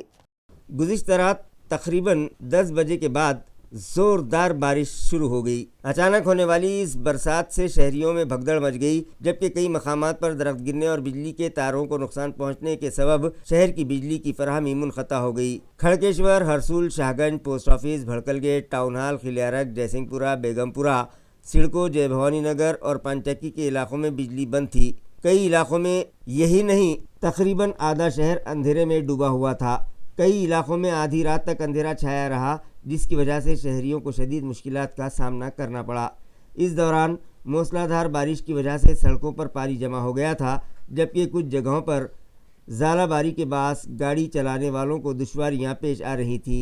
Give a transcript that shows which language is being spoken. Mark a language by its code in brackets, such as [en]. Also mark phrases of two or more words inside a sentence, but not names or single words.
[ur] گزشتہ رات تقریباً 10 بجے کے بعد زوردار بارش شروع ہو گئی۔ اچانک ہونے والی اس برسات سے شہریوں میں بھگدڑ مچ گئی، جبکہ کئی مقامات پر درخت گرنے اور بجلی کے تاروں کو نقصان پہنچنے کے سبب شہر کی بجلی کی فراہمی منقطع ہو گئی۔ کھڑکیشور، ہرسول، شاہ گنج، پوسٹ آفس، بھڑکل گیٹ، ٹاؤن ہال، خلیارک، جے سنگھ پورہ، بیگم پورہ، سڑکو، جے بھوانی نگر اور پانچکی کے علاقوں میں بجلی بند تھی۔ کئی علاقوں میں یہی نہیں، تقریباً آدھا شہر اندھیرے میں ڈوبا ہوا تھا۔ کئی علاقوں میں آدھی رات تک اندھیرا چھایا رہا، جس کی وجہ سے شہریوں کو شدید مشکلات کا سامنا کرنا پڑا۔ اس دوران موسلا دھار بارش کی وجہ سے سڑکوں پر پانی جمع ہو گیا تھا، جبکہ کچھ جگہوں پر ژالہ باری کے باعث گاڑی چلانے والوں کو دشواریاں پیش آ رہی تھیں۔